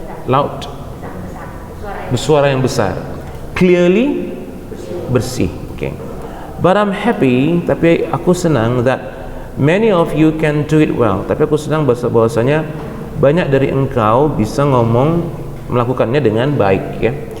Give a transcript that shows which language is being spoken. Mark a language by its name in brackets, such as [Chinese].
[Indonesian] Loud, bersuara yang besar. Clearly, bersih. [English] But I'm happy, tapi aku senang that many of you can do it well. [Indonesian] Tapi aku senang bahwasanya banyak dari engkau bisa melakukannya dengan baik ya.